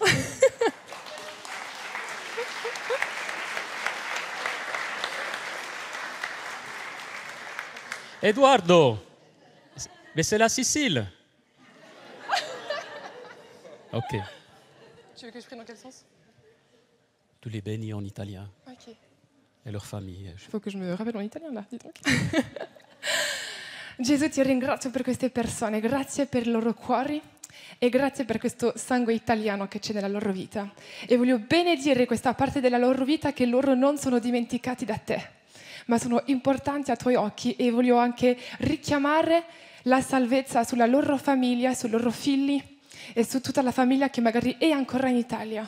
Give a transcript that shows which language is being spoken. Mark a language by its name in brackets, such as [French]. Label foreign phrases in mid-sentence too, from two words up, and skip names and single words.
[French] Eduardo, mais c'est la Sicile. Ok. Tu veux que je prie dans quel sens? Tu les bénis en italien. Ok. Et leur famille. Il faut que je me rappelle en italien là, dis donc. [Italian] Gesù, ti ringrazio per queste persone, grazie per i loro cuori e grazie per questo sangue italiano che c'è nella loro vita. E voglio benedire questa parte della loro vita che loro non sono dimenticati da te, ma sono importanti ai tuoi occhi, e voglio anche richiamare la salvezza sulla loro famiglia, sui loro figli e su tutta la famiglia che magari è ancora in Italia.